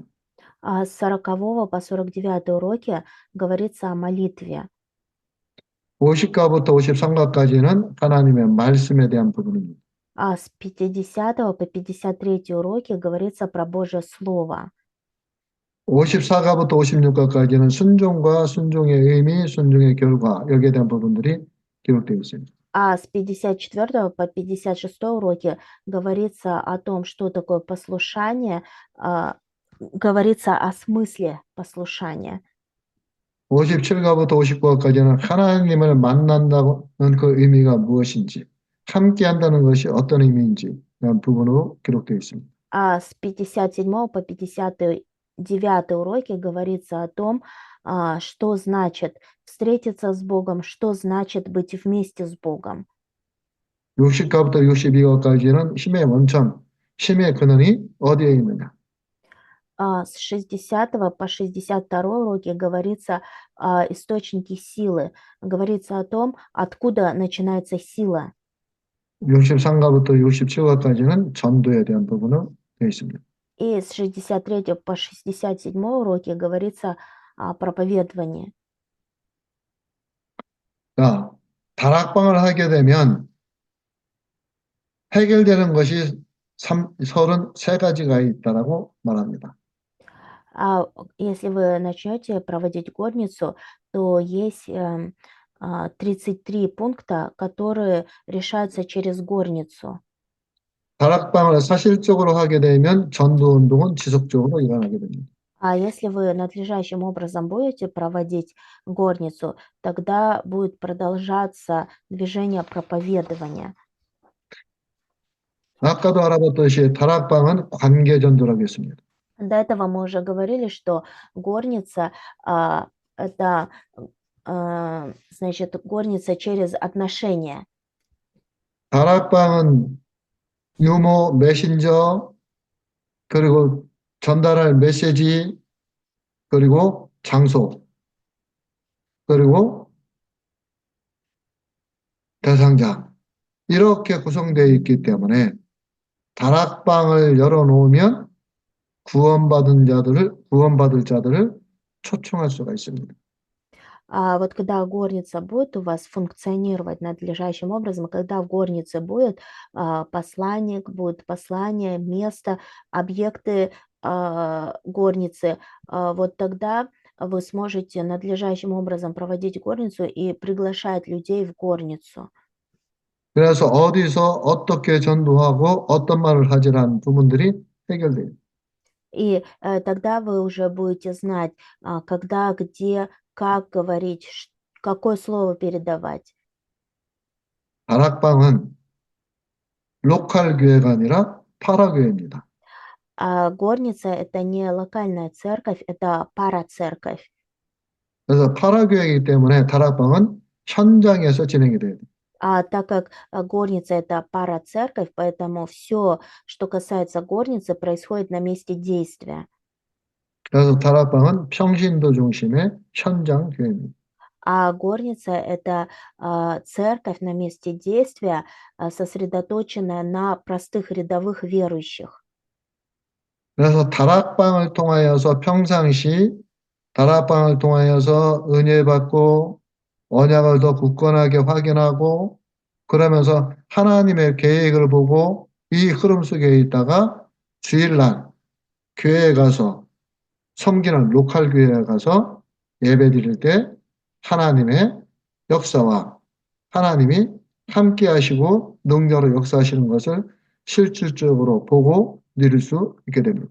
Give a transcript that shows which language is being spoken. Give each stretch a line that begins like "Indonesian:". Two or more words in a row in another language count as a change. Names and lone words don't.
Russian: С 40 по 49 уроки говорится о молитве.
Korean: 50과부터 53과까지는 하나님의 말씀에 대한 부분입니다.
Russian: С 50 по 53 уроки говорится про Божье Слово.
Korean: 54과부터 56과까지는 순종과 순종의 의미, 순종의 결과 여기에 대한 부분들이 기록되어 있습니다.
Russian: С 54 по 56 уроки говорится о том, что такое послушание, говорится о смысле послушания.
Korean: 57과부터 59과까지는 하나님을 만난다는 그 의미가 무엇인지, 함께 한다는 것이 어떤 의미인지 라는 부분으로 기록되어 있습니다.
Russian: С 57 по 59 уроки говорится о том, что значит встретиться с Богом, что значит быть вместе с Богом.
Korean: 60과부터 62과까지는 힘의 원천, 힘의 근원이 어디에 있느냐.
Russian: С 60 по 62 уроки говорится о источнике силы. Говорится о том, откуда начинается сила.
Korean: 63과부터 67과까지는 전도에 대한 부분으로 되어 있습니다.
Russian: И с 63 по 67 уроки говорится о проповедовании.
Korean: 자, 다락방을 하게 되면 해결되는 것이 33가지가 있다라고 말합니다.
Russian: Если вы начнете проводить горницу, то есть 33 пункта, которые решаются через горницу.
Korean: 다락방을 사실적으로 하게 되면 전도 운동은 지속적으로 일어나게 됩니다.
Russian: Если вы надлежащим образом будете проводить горницу, тогда будет продолжаться движение проповедования.
Korean: 아까도 알아봤듯이 다락방은 관계 전도라고 했습니다.
Russian: До этого мы уже говорили, что горница это значит горница через отношения.
Korean: 다락방은 유머, 메신저, 그리고 전달할 메시지, 그리고 장소, 그리고 대상자. 이렇게 구성되어 있기 때문에 다락방을 열어놓으면 구원받을 자들을 초청할 수가 있습니다.
Russian: А вот когда горница будет у вас функционировать надлежащим образом, когда в горнице будет посланник, будет послание, место, объекты горницы, вот тогда вы сможете надлежащим образом проводить горницу и приглашать людей в горницу.
Korean: 그래서 어디서 어떻게 전도하고 어떤 말을 하지라는 부분들이 해결돼요.
Russian: И тогда вы уже будете знать, когда, где, как говорить, какое слово передавать.
Korean: 다락방은 로컬 교회가 아니라 파라교회입니다.
Russian: А горница это не локальная церковь, это парацерковь.
Korean: 그래서 파라교회이기 때문에 다락방은 현장에서 진행이 돼요.
Russian: А так как горница это парацерковь, поэтому все, что касается горницы, происходит на месте действия.
Korean: 그래서 다락방은 평신도 중심의 현장 교회입니다.
Russian: А горница это церковь на месте действия, сосредоточенная на простых рядовых верующих.
Korean: 그래서 다락방을 통하여서 평상시 다락방을 통하여서 은혜 받고 언약을 더 굳건하게 확인하고 그러면서 하나님의 계획을 보고 이 흐름 속에 있다가 주일날 교회에 가서 섬기는 로컬 교회에 가서 예배 드릴 때 하나님의 역사와 하나님이 함께 하시고 능력으로 역사하시는 것을 실질적으로 보고 누릴 수 있게 됩니다.